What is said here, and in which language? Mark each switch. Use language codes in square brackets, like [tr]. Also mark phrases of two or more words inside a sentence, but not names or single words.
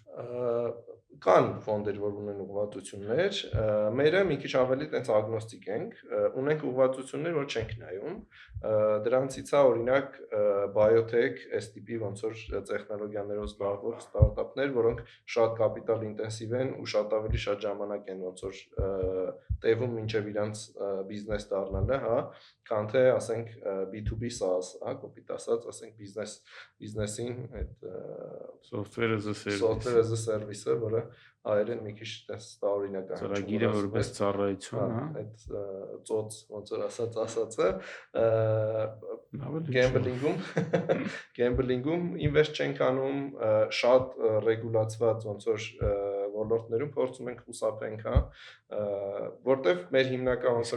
[hy] կան ֆոնդեր, որ ունեն ուղղվածություններ, մերը մի քիչ ավելի տենց ագնոստիկ ենք, ունենք ուղղվածություններ, որ չենք նայում, դրանցից է օրինակ biotech, այս տիպի ոնց որ տեխնոլոգիաներով զբաղվող ստարտափներ, որոնք շատ կապիտալ ինտենսիվ են ու շատ ավելի շատ ժամանակ են ոնց որ տևում մինչև իրանց բիզնես դառնալը, հա, քան թե ասենք [en] B2B SaaS, [hy] հա, կոպիտ ասած, ասենք բիզնեսին այդ [en] software as a service, software as a service-ը, [hy] որը հայերեն մի քիչ տես տարօրինական ծրագիրը որպես ծառայություն, հա, այդ ծոց ոնց որ ասածը gambling-ում [en] gambling-ում invest [hy] չենք անում, շատ ռեգուլացված ոնց որ ոլորտներում փորձում ենք խուսափենք, հա, որտեվ մեր հիմնական ոնց որ